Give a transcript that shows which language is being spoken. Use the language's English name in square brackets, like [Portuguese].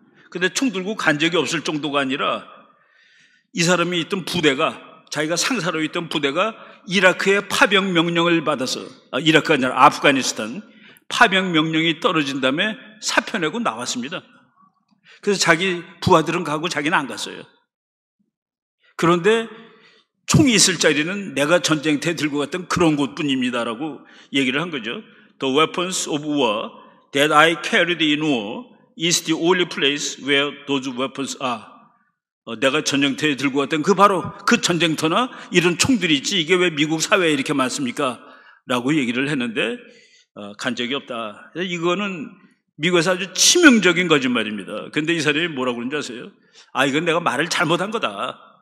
[Korean] 근데 총 들고 간 적이 없을 정도가 아니라 이 사람이 있던 부대가, 자기가 상사로 있던 부대가 이라크의 파병 명령을 받아서, 이라크가 아니라 아프가니스탄 파병 명령이 떨어진 다음에 사표 내고 나왔습니다. 그래서 자기 부하들은 가고 자기는 안 갔어요. 그런데 총이 있을 자리는 내가 전쟁터에 들고 갔던 그런 곳뿐입니다라고 얘기를 한 거죠. [English] The weapons of war that I carried in war is the only place where those weapons are. [Korean] 내가 전쟁터에 들고 갔던 바로 그 전쟁터나 이런 총들이 있지, 이게 왜 미국 사회에 이렇게 많습니까? 라고 얘기를 했는데 간 적이 없다. 이거는 미국에서 아주 치명적인 거짓말입니다. 근데 이 사람이 뭐라고 그러는지 아세요? 이건 내가 말을 잘못한 거다.